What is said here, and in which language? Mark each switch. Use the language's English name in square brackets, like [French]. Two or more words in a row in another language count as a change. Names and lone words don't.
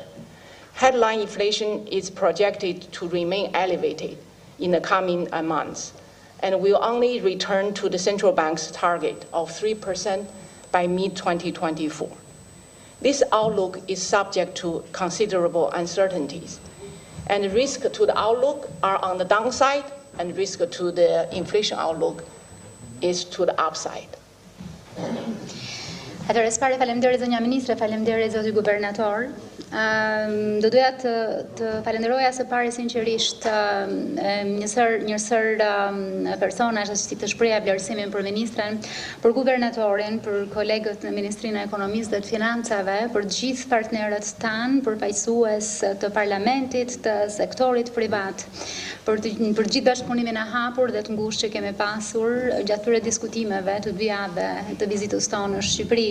[English] Headline inflation is projected to remain elevated in the coming months and will only return to the central bank's target of 3% by mid-2024. This outlook is subject to considerable uncertainties, and risk to the outlook are on the downside, and risk to the inflation outlook is to the upside. [Albanian] Atëherë, së pari faleminderit zonja ministre, faleminderit zoti guvernator. Do doja të falenderoja së pari sinqerisht njësër personazhe që të shpreha vlerësimin për ministren, për guvernatorin, për kolegët në Ministrinë e Ekonomisë dhe të Financave, për të gjithë partnerët tanë, përfaqësues të parlamentit, të sektorit privat, për gjithë bashkëpunimin e hapur dhe të ngushtë që kemi pasur gjatë këtyre diskutimeve të dy javëve të vizitës tonë në Shqipëri.